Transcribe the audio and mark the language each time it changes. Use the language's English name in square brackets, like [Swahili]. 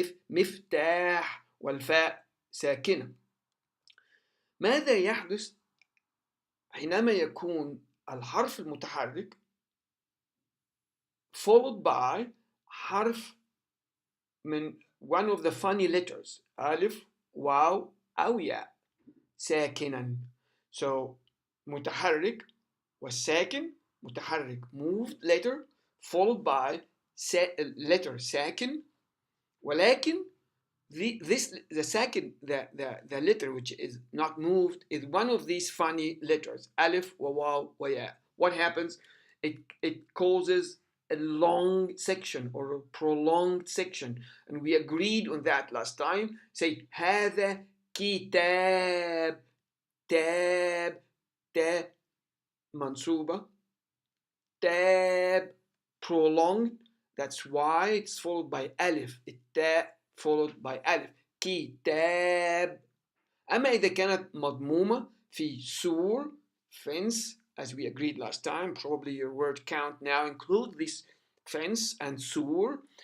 [Arabic] مفتاح والفاء ساكنة. ماذا يحدث حينما يكون الحرف المتحرك [English] followed by [Arabic] حرف من [English] one of the funny letters [Arabic] ألف واو أو ياء ساكنا. [English] So [Arabic] متحرك والساكن متحرك [English] moved letter followed by letter ساكن, [Arabic] ولكن [English] the second the letter which is not moved is one of these funny letters [Arabic] ألف وواو وياء. [English] What happens? It causes a long section or a prolonged section, and we agreed on that last time. [Arabic] Say هذا كتاب. تاب منصوبة. [English] تاب prolonged, that's why it's followed by ألف. التاء followed by ألف. [Arabic] كتاب. أما إذا كانت مضمومة في سور [English] fence, as we agreed last time, probably your word count now include this fence and sur.